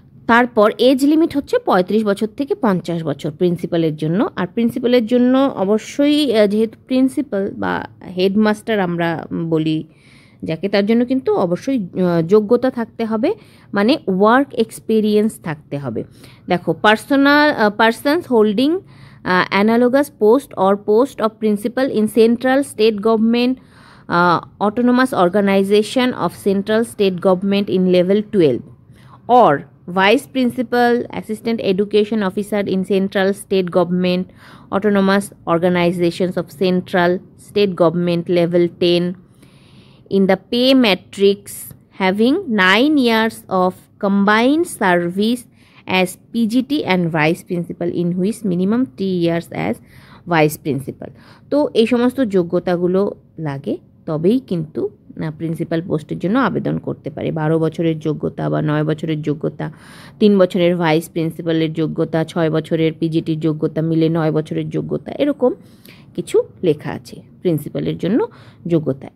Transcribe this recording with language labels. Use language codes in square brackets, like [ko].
[bn] তারপর age limit হচ্ছে 35 বছর থেকে 50 বছর প্রিন্সিপালের জন্য। আর প্রিন্সিপালের জন্য অবশ্যই যেহেতু প্রিন্সিপাল বা হেডমাস্টার আমরা বলি যাকে, তার জন্য কিন্তু অবশ্যই যোগ্যতা থাকতে হবে, মানে ওয়ার্ক এক্সপিরিয়েন্স থাকতে হবে। দেখো [en] Persons holding analogous post or post of principal in central state government, autonomous organization of central state government in level 12, or vice principal, assistant education officer in central state government, autonomous organizations of central state government level 10, in the pay matrix having 9 years of combined service as PGT and vice principal, in which minimum 3 years as vice principal. [bn] তো এই সমস্ত যোগ্যতাগুলো লাগে, তবেই কিন্তু principal পোস্টের জন্য আবেদন করতে পারে। 12 বছরের যোগ্যতা বা 9 বছরের যোগ্যতা, 3 বছরের ভাইস প্রিন্সিপালের যোগ্যতা, 6 বছরের পিজিটির যোগ্যতা মিলে 9 বছরের যোগ্যতা, এরকম কিছু লেখা আছে প্রিন্সিপালের জন্য যোগ্যতা।